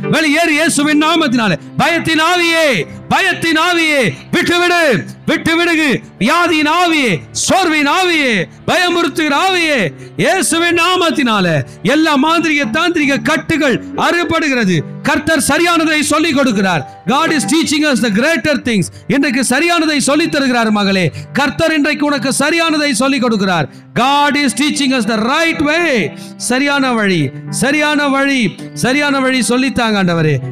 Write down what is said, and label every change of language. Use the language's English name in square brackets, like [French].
[Tamil] வெளியேறு இயேசுவின் நாமத்தினாலே. பயத்தின் ஆவியே, பயத்தின் ஆவியே விட்டுவிடு, விட்டு விடுகு. வியாதியின் ஆவியே, சோர்வின் ஆவியே, பயமுறுத்துகிற ஆவியே, இயேசுவின் நாமத்தினால எல்லா மாந்திரிக தாந்திரிக கட்டுகள் அறுபடுகிறது. கர்த்தர் சரியானதை சொல்லிக் கொடுக்கிறார். [English] God is teaching us the greater things. [Tamil] இன்றைக்கு சரியானதை சொல்லித் தருகிறார் மகளே. கர்த்தர் இன்றைக்கு உனக்கு சரியானதை சொல்லிக் கொடுக்கிறார். [English] God is teaching us the right way. [Tamil] சரியான வழி, சரியான வழி, சரியான வழி சொல்லித்தாங்க ஆண்டவரே.